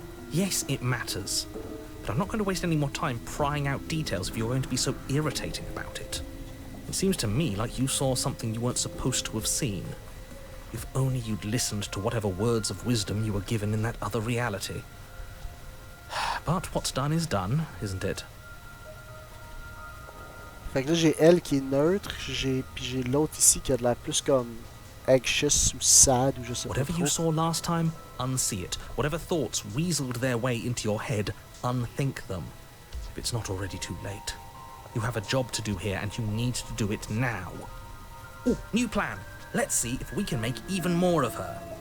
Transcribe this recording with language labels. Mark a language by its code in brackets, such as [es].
[en] Yes, it matters. But I'm not going to waste any more time prying out details if you're going to be so irritating about it. It seems to me like you saw something you weren't supposed to have seen. If only you'd listened to whatever words of wisdom you were given in that other reality. But what's done is done, isn't it? [fr] Fait que là, j'ai elle qui est neutre, puis j'ai l'autre ici qui a de l'air plus comme [en] anxious [fr] ou [en] sad [fr] ou je sais pas [en] Whatever [fr] trop. [en] you saw last time, unsee it. Whatever thoughts weaseled their way into your head, unthink them, if it's not already too late. You have a job to do here, and you need to do it now. Ooh, new plan. Let's see if we can make even more of her.